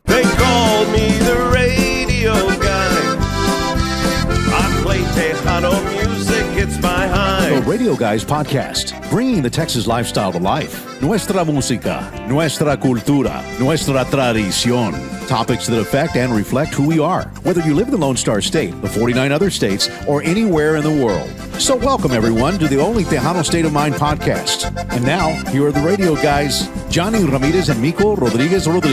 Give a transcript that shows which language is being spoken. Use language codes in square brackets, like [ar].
[en] They call me the radio guy. I play Tejano music, it's my high. The Radio Guys Podcast, bringing the Texas lifestyle to life. [es] Nuestra música, nuestra cultura, nuestra tradición. [en] Topics that affect and reflect who we are, whether you live in the Lone Star State, the 49 other states, or anywhere in the world. So welcome, everyone, to the only Tejano State of Mind podcast. And now, here are the Radio Guys, Jonny Ramirez and Mico Rodriguez.